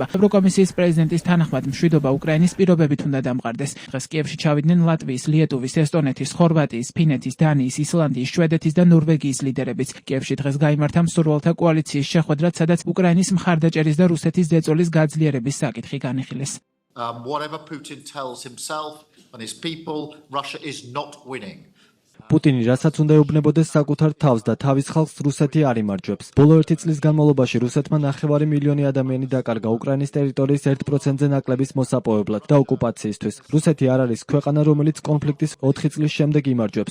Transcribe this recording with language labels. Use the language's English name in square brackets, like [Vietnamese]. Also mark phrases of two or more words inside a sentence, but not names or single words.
[Georgian] ევროკომისიის პრეზიდენტის თანახმად, მშვიდობა უკრაინის პირობებით უნდა დამყარდეს. დღეს კიევში ჩავიდნენ ლატვიის, ლიეტუვის, ესტონეთის, ხორვატიის, ფინეთის, დანიის, ისლანდიის, შვედეთის და ნორვეგიის ლიდერებიც. კიევში დღეს გაიმართა მსურველთა კოალიციის შეხვედრა, სადაც უკრაინის მხარდაჭერის და რუსეთის ზეწოლის გაძლიერების საკითხი განიხილეს. [English] Whatever Putin tells himself and his people, Russia is not winning. [Georgian] პუტინი რასაც უნდა ეუბნებოდეს საკუთარ თავს და თავის ხალხს რუსეთი არ იმარჯვებს. ბოლო 1 წლის განმავლობაში რუსეთმა 9 მილიონი ადამიანი დაკარგა უკრაინის ტერიტორიის 1%-ზე ნაკლების მოსაპოვებლად და ოკუპაციისთვის. რუსეთი არ არის ქვეყანა, რომელიც კონფლიქტის 4 წლის შემდეგ იმარჯვებს.